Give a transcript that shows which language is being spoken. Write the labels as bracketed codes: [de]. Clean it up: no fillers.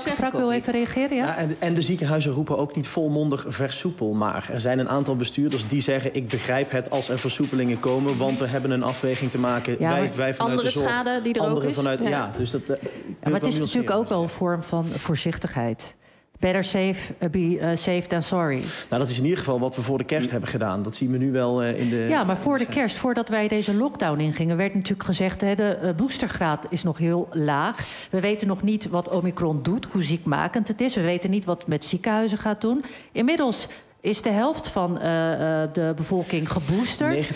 [nl] Frank wil even reageren, ja? En de ziekenhuizen roepen ook niet volmondig versoepel, maar er zijn een aantal bestuurders die zeggen, ik begrijp het als er versoepelingen komen, want we hebben een afweging te maken. Ja, wij vanuit andere de zorg, schade die er andere ook is. Vanuit, ja. Dus dat, ja, maar het is natuurlijk ook wel een vorm van voorzichtigheid. [en] Better safe, be safe than sorry. [nl] Nou, dat is in ieder geval wat we voor de kerst hebben gedaan. Dat zien we nu wel in de. Ja, maar voor de kerst, voordat wij deze lockdown ingingen, werd natuurlijk gezegd, de boostergraad is nog heel laag. We weten nog niet wat Omicron doet, hoe ziekmakend het is. We weten niet wat het met ziekenhuizen gaat doen. Inmiddels is de helft van de bevolking geboosterd.